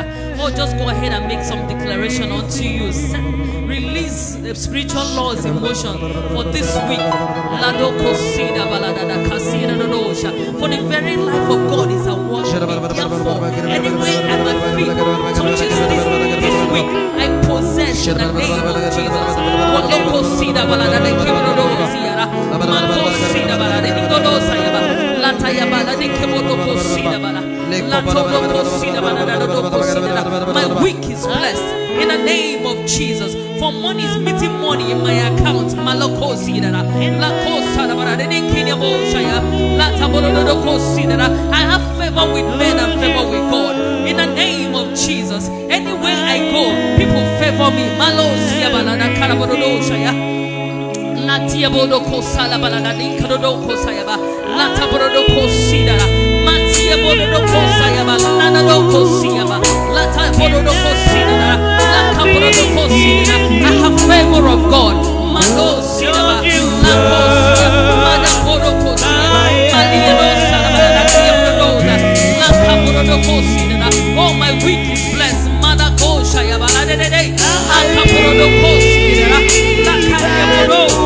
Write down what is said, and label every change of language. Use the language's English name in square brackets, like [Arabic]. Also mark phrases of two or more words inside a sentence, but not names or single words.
[English] Oh, just go ahead and make some declaration unto you. Release the spiritual laws in motion for this week. Lado kosida balada kasida dosha. For the very life of God is at work. Therefore, anyway at my feet touches this week, I possess in the name of Jesus. Lado kosida balada kibrodosia. Makosida balada dosayaba. My week is blessed in the name of Jesus. For money is meeting money in my account. I have favor with men and favor with God. In the name of Jesus, anywhere I go, people favor me. Latia bodo kosala balada dikadodo kosayaba lata bodo kosidara matia bodo kosayaba lana do kosiyaba lata bodo kosidara laka bodo kosidara. I have favor of God. Mando sidaba la kosia mada bodo kosia malia do salaba latia bodo laka bodo kosidara. Oh, my week is blessed. Mada koshayaba la de laka bodo kosidara laka bodo.